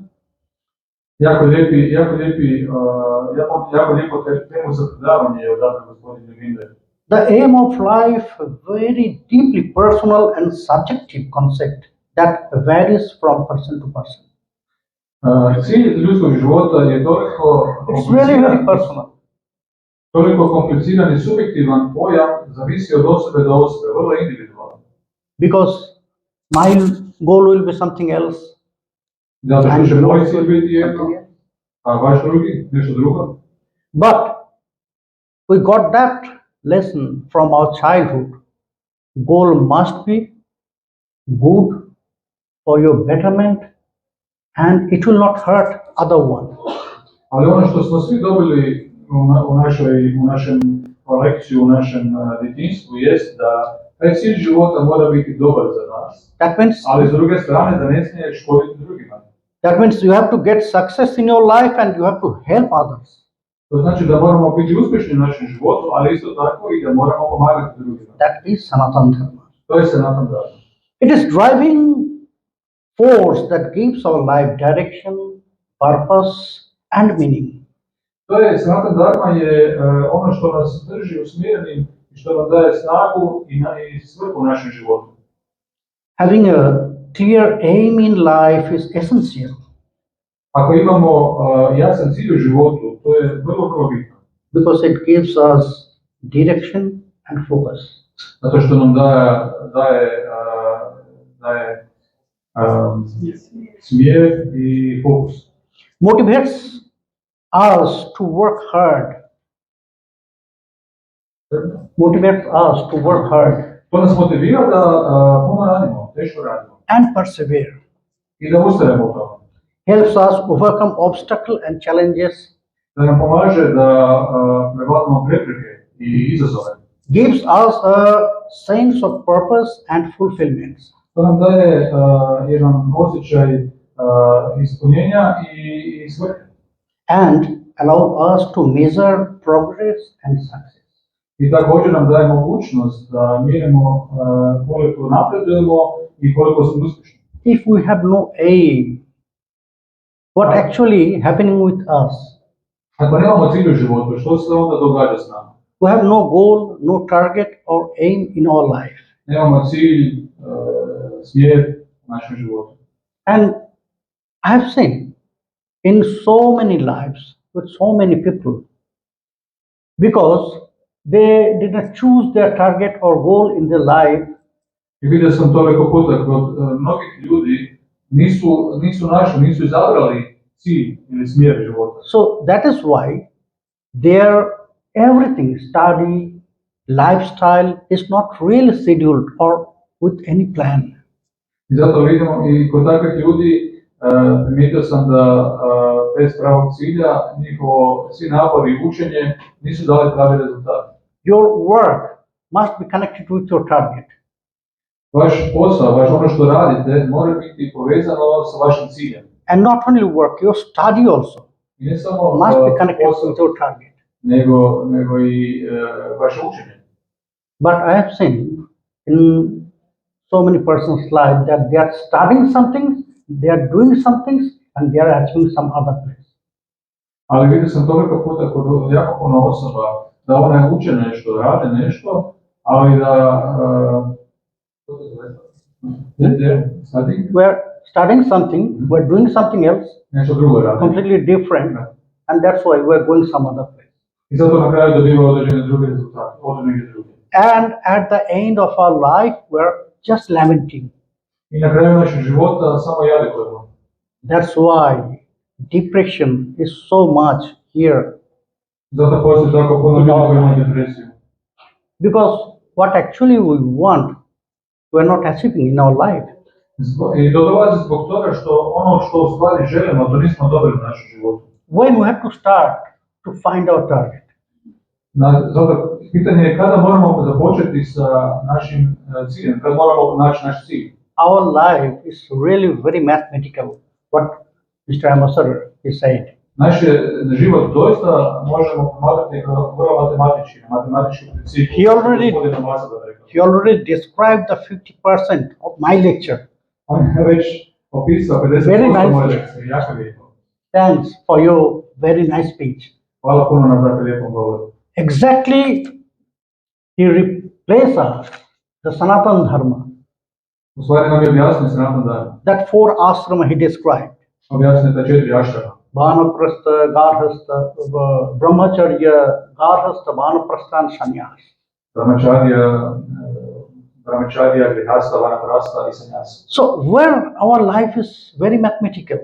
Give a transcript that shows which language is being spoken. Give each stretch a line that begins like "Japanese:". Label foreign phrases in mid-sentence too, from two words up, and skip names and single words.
Croatian: Jako lijepo temu za predavanje je odabrao gospodin Joginder.
English: The aim of life, a very deeply personal and subjective concept that varies from person to person.
Croatian: Cilj ljudskog života je
English: It's really very personal.
Croatian: toliko kompliciran i subjektivan pojam, zavisi od osobe do osobe, vrlo individualan.
English: Because my goal will be something else,
Croatian: Zato što će
English: and
Croatian: moj
English: yours
Croatian: cilj
English: will
Croatian: biti
English: be
Croatian: jedno,
English: something else.
Croatian: a vaš drugi, nešto drugo.
English: But we got that lesson from our childhood. Goal must be good for your betterment, and it will not hurt other one.
Croatian: Ali ono što smo svi dobili u našem lekciju, u našem djetinjstvu jest da taj cilj života mora biti dobar za nas,
English: That means
Croatian: ali s druge strane da ne smije škoditi drugima.
English: that means you have to get success in your life and you have to help others.
Croatian: To znači da moramo biti uspješni u našem životu, ali isto tako i da moramo pomagati drugima.
English: That is Sanatan Dharma.
Croatian: To je Sanatan Dharma.
English: It is driving force that gives our life direction, purpose, and meaning.
Croatian: To je Sanatan Dharma je ono što nas drži usmjerenim i što nam daje snagu i svrhu u našem životu.
English: Having a clear aim in life is essential
Croatian: Ako imamo jasan cilj u životu, to je vrlo bitno.
English: because it gives us direction and focus.
Croatian: Zato što nam daje smjer i fokus.
English: Motivates us to work hard. Motivates us to work hard
Croatian: To nas motivira da puno radimo, teško radimo
English: and persevere.
Croatian: i da ustrajemo u tome.
English: helps us overcome obstacles and challenges,
Croatian: da nam pomaže da prevladamo prepreke i izazove.
English: gives us a sense of purpose and fulfillment.
Croatian: To nam daje jedan osjećaj ispunjenja i svrhe.
English: And allow us to measure progress and success.
Croatian: I također nam daje mogućnost da mjerimo koliko napredujemo i koliko smo uspješni.
English: If we have no aim, what actually happening with us?
Croatian: Ako nemamo cilj u životu, što se onda događa s nama?
English: We have no goal, no target or aim in our life.
Croatian: Nemamo cilj, smjer u našem životu.
English: And I have seen in so many lives with so many people, because they did not choose their target or goal in their life,
Croatian: I vidio sam to neko puta kod mnogih ljudi nisu izabrali cilj ili smjer života.
English: so that is why their everything, study, lifestyle is not really scheduled or with any plan.
Croatian: I zato vidimo i kod takvih ljudi primijetio sam da bez pravog cilja njihovo svi napori i učenje nisu dali pravi rezultat.
English: Your work must be connected with your target.
Croatian: Vaš posao, ono što radite, mora biti povezano sa vašim ciljem.
English: And not only work, your study also
Croatian: I ne samo
English: must be connected
Croatian: posao,
English: with your target.
Croatian: nego i vaše učenje.
English: But I have seen in so many persons' life that they are studying something, they are doing some things, and they are achieving some other place.
Croatian: Ali vidio sam toliko puta kod jako puno osoba da one uče nešto, rade nešto, ali da
English: We're studying something, we're doing something else,
Croatian: nešto drugo rade.
English: completely different, and that's why we're going some other place.
Croatian: I zato na kraju dobiva određene druge rezultate, odu negdje druge.
English: And at the end of our life, we're just lamenting.
Croatian: I na kraju našeg života samo jadikujemo.
English: That's why depression is so much here.
Croatian: Zato postoji tako puno ljudi koji imaju depresiju.
English: Because what actually we want, we're not achieving in our life.
Croatian: I to dolazi zbog toga što ono što u stvari želimo, to nismo dobili u našem životu.
English: When we have to start to find our target.
Croatian: Zato pitanje je kada moramo započeti sa našim ciljem, kada moramo naći naš cilj.
English: Our life is really very mathematical, what Mr. Ambassador is saying.
Croatian: Naš život doista možemo promatrati vrlo matematički princip.
English: He already described the 50% of my lecture.
Croatian: On je već opisao 50% moje lekcije, jako lijepo.
English: Thanks for your very nice speech.
Croatian: Hvala puno na tako lijepom govoru.
English: Exactly, he replaces the Sanatan Dharma.
Croatian: U stvari nam je objasnio Sanatan Dharma.
English: That 4 ashrama he described.
Croatian: Objasnio ta 4 ašrama.
English: Vanaprastha, Garhastha, Brahmacharya, Garhastha, Vanaprastha and Sannyas.
Croatian: Brahmacharya, Grihastha, Vanaprastha i Sannyas.
English: So where our life is very mathematical.